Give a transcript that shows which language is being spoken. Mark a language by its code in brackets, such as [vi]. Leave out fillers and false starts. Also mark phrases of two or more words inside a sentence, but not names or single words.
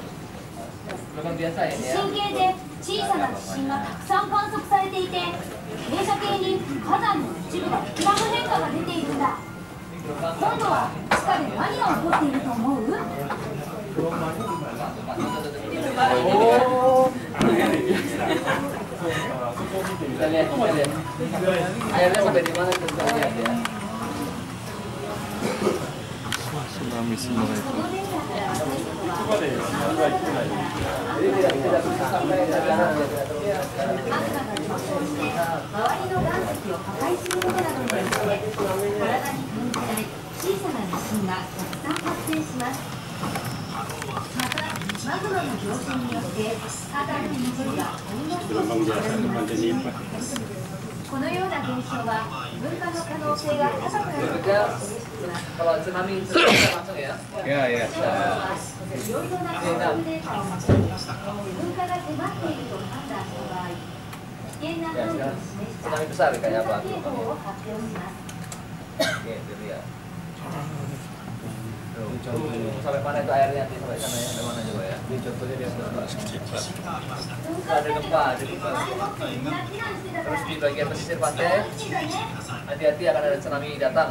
[ja] 地震計で小さな地震がたくさん観測されていて、傾斜計に火山の一部が膨らむ変化が出ているんだ。今度は地下で何が起こっていると思う？ [id] Kita lihat. Airnya sampai di mana kita lihat ya. [en] Tsunami simulator. [id] jadi tidak bisa sampai ke dalam ya. [ja] 周りの岩石を破壊することなどによって体に分離され小さな地震がたくさん発生します。またマグマの上昇によって火山の一部が谷の底に沈みます。このような現象は噴火の可能性が高くなることを示しています。 [id] Kalau tsunami itu langsung ya. Ya, ya. [ja] いろいろな観測データをもとに噴火が迫っていると判断した場合、危険な範囲を示した [id] Tsunami besar [ja] 噴 [id] kayak [ja] 火 [id] apa? [ja] 警報を発表します。 [id] Oke, itu dia. Sampai mana itu airnya? Sampai sana ya. Sampai mana coba ya? Ini contohnya dia ada gempa, ada gempa. Terus di bagian pesisir pantai, hati-hati akan ada tsunami datang.